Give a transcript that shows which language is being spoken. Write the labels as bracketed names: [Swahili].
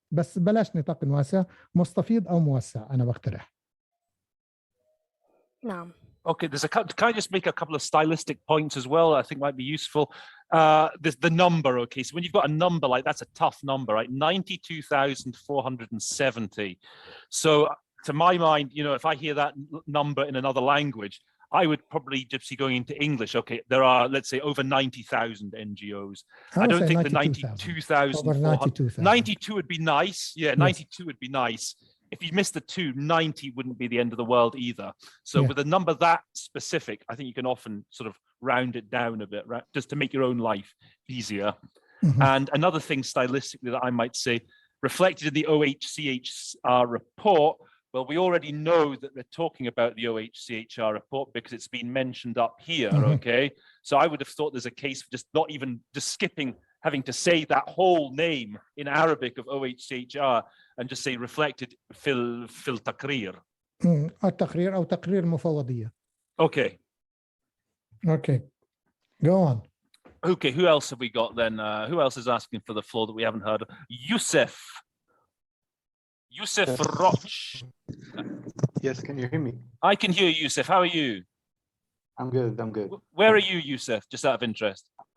[Arabic] بس بلاش نطاق واسع، مستفيض أو موسع أنا بقترح. نعم. [English] Okay, can I just make a couple of stylistic points as well I think might be useful? The number, okay, so when you've got a number like that's a tough number, right? 92,470. So to my mind, you know, if I hear that number in another language, I would probably just be going into English. Okay, there are, let's say, over 90,000 NGOs. I don't think the 92,000. 92 would be nice. Yeah, 92 would be nice. If you miss the 2, 90 wouldn't be the end of the world either. So with a number that specific, I think you can often sort of round it down a bit, right? Just to make your own life easier. And another thing stylistically that I might say, reflected in the OHCHR report, well, we already know that they're talking about the OHCHR report because it's been mentioned up here, okay? So I would have thought there's a case for just not even just skipping having to say that whole name in Arabic of OHCHR and just say reflected [Arabic] في التقرير. التقرير أو تقرير المفوضية. [English] Okay. Okay. Go on. Okay, who else have we got then? Who else is asking for the floor that we haven't heard? Yusuf Roch. Yes, can you hear me? I can hear you, Yusuf. How are you? I'm good, I'm good. Where are you, Yusuf? Just out of interest.